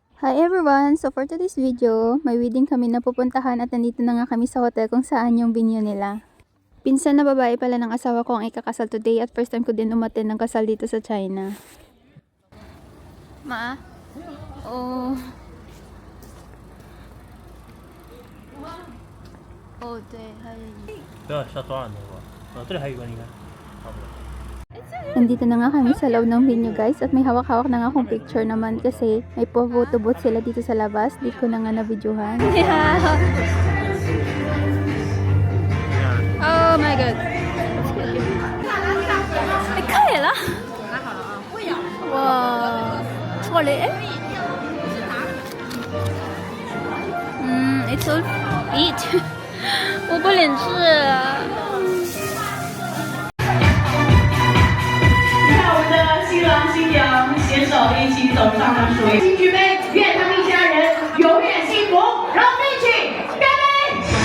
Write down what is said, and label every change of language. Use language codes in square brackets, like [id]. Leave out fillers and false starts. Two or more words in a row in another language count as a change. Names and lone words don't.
[en] Hi everyone! So for today's video, [tl] may wedding kami na pupuntahan at nandito na nga kami sa hotel kung saan yung venue nila. Pinsan na babae pala ng asawa ko ang ikakasal today at [en] first time [tl] ko din umattend ng kasal dito sa China. Ma? Oh. [zh] Oh, 对，还有一。不要下多少头发。这里还有一个，你看，差不多。 [tl] Nandito na nga kami sa loob ng venue guys at may hawak-hawak na nga akong picture naman kasi may [en] photo booth [tl] sila dito sa labas. Di ko na nga na-videohan. [en] Oh my god. [zh] 你可以了。哇，错了哎。 [en] It's all eat. [zh] 我不能吃。新郎新娘携手一起走上了属于新居杯，愿他们一家人永远幸福。让我们一起干杯！